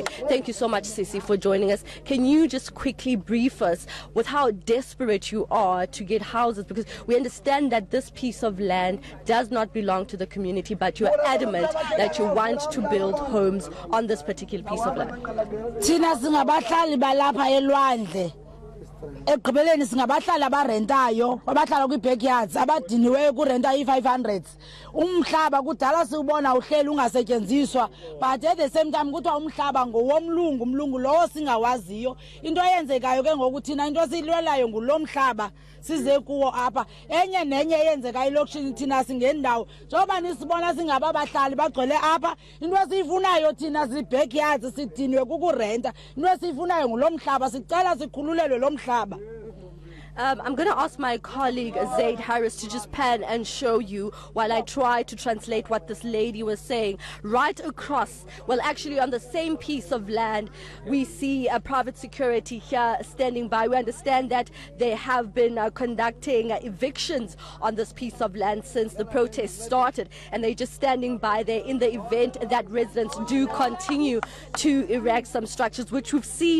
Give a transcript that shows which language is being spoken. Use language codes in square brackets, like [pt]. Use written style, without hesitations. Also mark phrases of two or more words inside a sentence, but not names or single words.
[en] Thank you so much, Sisi, for joining us. Can you just quickly brief us with how desperate you are to get houses? Because we understand that this piece of land does not belong to the community, but you're adamant that you want to build homes on this particular piece of land. [xh] Thina singabahlali balapha elwandle. Ekugqibeleni singabahlali abarentayo, abahlala kwi-backyards, abadiniweyo kurenta i-500. Umhlaba kudala siubona uhleli ungasetyenziswa, [en] but at the same time [xh] kuthiwa umhlaba ngowomlungu, umlungu lowo singawaziyo. Into eyenzekayo ke ngoku thina into silwelayo ngulo mhlaba size kuwo apha. Enye nenye eyenzeka elokishini thina singendawo. Njengoba nisibona singaba bahlali bagcwele apha, into esiyifunayo thina zi-backyards sidiniwe kukurenta. Into esiyifunayo ngulo mhlaba, sicela sikhululelwe lo mhlaba. [en] I'm going to ask my colleague Zaid Harris to just pan and show you while I try to translate what this lady was saying. Right across, well, actually on the same piece of land, we see a private security here standing by. We understand that they have been conducting evictions on this piece of land since the protest started, and they're just standing by there in the event that residents do continue to erect some structures, which we've seen.